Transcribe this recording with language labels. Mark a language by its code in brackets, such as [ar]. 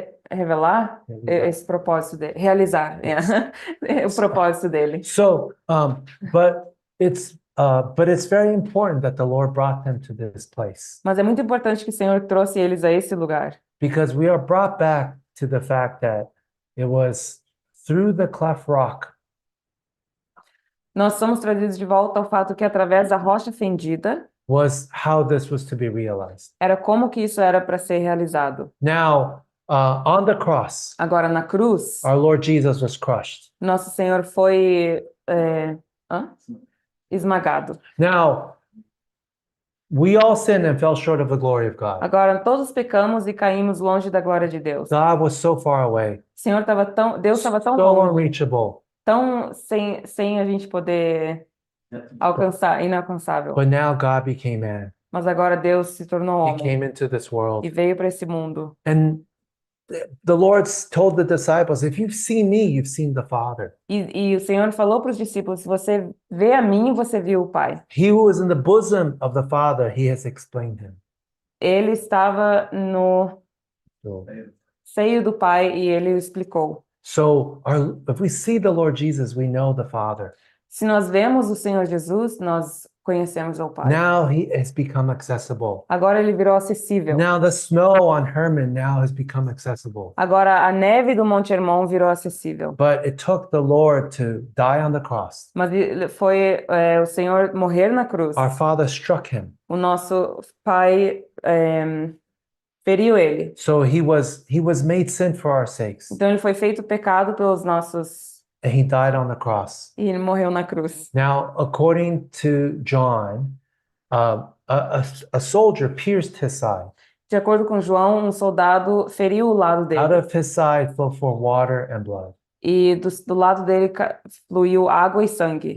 [pt] Revelar esse propósito dele. Realizar, o propósito dele. [en] So, but it's very important that the Lord brought them to this place [pt] Mas é muito importante que o Senhor trouxe eles a esse lugar. [en] because we are brought back to the fact that it was through the cleft rock [pt] Nós somos trazidos de volta ao fato que através da rocha fendida [en] was how this was to be realized. [pt] era como que isso era para ser realizado. [en] Now, on the cross, [pt] Agora na cruz, [en] our Lord Jesus was crushed. [pt] nosso Senhor foi esmagado. [en] Now, we all sinned and fell short of the glory of God. [pt] Agora todos pecamos e caímos longe da glória de Deus. [en] God was so far away, [pt] Deus estava tão [en] so [pt] longe, [en] unreachable. [pt] tão sem a gente poder alcançar, inalcançável. [en] But now God became man. [pt] Mas agora Deus se tornou [en] He [pt] homem [en] came into this world. [pt] e veio para esse mundo. [en] And the Lord told the disciples, if you've seen me, you've seen the Father. [pt] E o Senhor falou para os discípulos: se você vê a mim, você viu o Pai. [en] He who is in the bosom of the Father, he has explained him. [pt] Ele estava no [en] So, [pt] seio do Pai e ele o explicou. [en] if we see the Lord Jesus, we know the Father. [pt] Se nós vemos o Senhor Jesus, nós conhecemos ao Pai. [en] Now he has become accessible. [pt] Agora ele virou acessível. [en] Now the snow on Hermon now has become accessible. [pt] Agora a neve do Monte Hermon virou acessível. [en] But it took the Lord to die on the cross. [pt] Mas foi o Senhor morrer na cruz. [en] Our Father struck him. [pt] O nosso Pai feriu ele. [en] So he was made sin for our sakes. [pt] Então ele foi feito pecado pelos nossos [en] And he died on the cross. [pt] e ele morreu na cruz. [en] Now, according to John, a soldier pierced his side. [pt] De acordo com João, um soldado feriu o lado [en] Out [pt] dele. [en] of his side flowed for water and blood. [pt] E do lado dele fluiu água e sangue.